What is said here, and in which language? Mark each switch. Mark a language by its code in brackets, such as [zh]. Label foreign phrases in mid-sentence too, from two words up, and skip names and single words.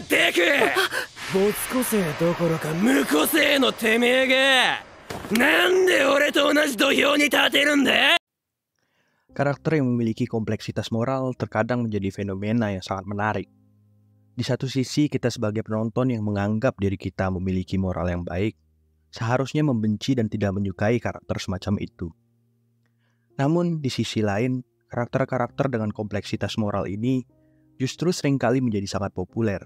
[ja] け没個性どころか無個性のてめえがなんで俺と同じ土俵に立てるんだ? [id] Karakter yang memiliki kompleksitas moral terkadang menjadi fenomena yang sangat menarik. Di satu sisi, kita sebagai penonton yang menganggap diri kita memiliki moral yang baik, seharusnya membenci dan tidak menyukai karakter semacam itu. Namun, di sisi lain, karakter-karakter dengan kompleksitas moral ini justru seringkali menjadi sangat populer.